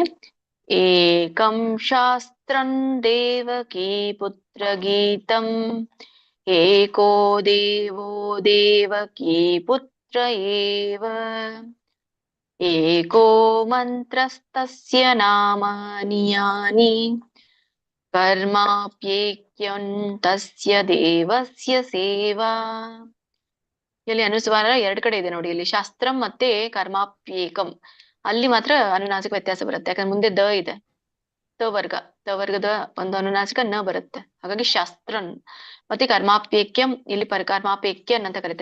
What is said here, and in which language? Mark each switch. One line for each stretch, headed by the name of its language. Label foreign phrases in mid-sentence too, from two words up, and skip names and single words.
Sanskrit: ಏಕಂ ಶಾಸ್ತ್ರಂ ದೇವಕೀ ಪುತ್ರ ಗೀತಂ ಏಕೋ ದೇವೋ ದೇವಕೀ ಪುತ್ರ ಏವ ಏಕೋ ಮಂತ್ರಸ್ತಸ್ಯ ನಾಮಾನಿ ಯಾನಿ ಕರ್ಮಾಪ್ಯೇಕ್ಯಂ ತಸ್ಯ ದೇವಸ್ಯ ಸೇವಾ.
Kannada: ಇಲ್ಲಿ ಅನುಸ್ವಾರ ಎರಡ್ ಕಡೆ ಇದೆ ನೋಡಿ. ಇಲ್ಲಿ ಶಾಸ್ತ್ರಂ ಮತ್ತೆ ಕರ್ಮಾಪ್ಯೇಕಂ, ಅಲ್ಲಿ ಮಾತ್ರ ಅನುನಾಸಿಕ ವ್ಯತ್ಯಾಸ ಬರುತ್ತೆ. ಯಾಕಂದ್ರೆ ಮುಂದೆ ದ ಇದೆ, ತವರ್ಗದ ಒಂದು ಅನುನಾಸಿಕ ನ ಬರುತ್ತೆ. ಹಾಗಾಗಿ ಶಾಸ್ತ್ರನ್ ಮತ್ತೆ ಕರ್ಮಾಪ್ಯೇಕ್ಯಂ, ಇಲ್ಲಿ ಕರ್ಮಾಪ್ಯೇಕ್ಯನ್ ಅಂತ ಕರೀತಾರೆ.